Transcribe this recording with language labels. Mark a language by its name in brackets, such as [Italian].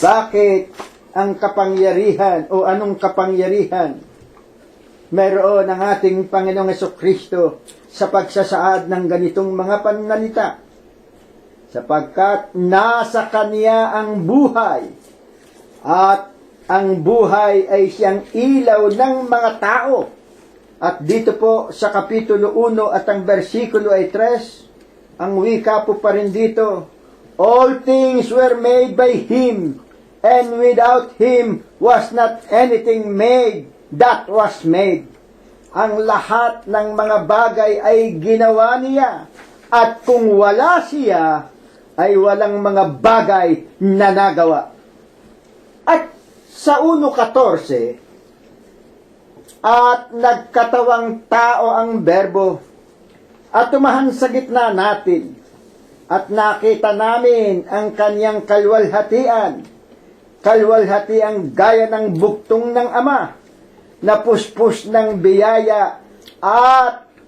[Filipino] Bakit ang kapangyarihan o anong kapangyarihan mayroon ang ating Panginoong Jesucristo sa pagsasaad ng ganitong mga pananalita? Sapagkat nasa Kanya ang buhay, at ang buhay ay siyang ilaw ng mga tao. At dito po sa kapitulo 1 at ang bersikulo ay 3, ang wika po pa rin dito, [English] all things were made by Him, and without Him was not anything made that was made. [Filipino] Ang lahat ng mga bagay ay ginawa niya, at kung wala siya, ay walang mga bagay na nagawa. At sa 1:14, at nagkatawang tao ang berbo, at tumahan sa gitna natin, at nakita namin ang kanyang kalwalhatian, kalwalhatiang gaya ng buktong ng Ama, na puspos ng biyaya at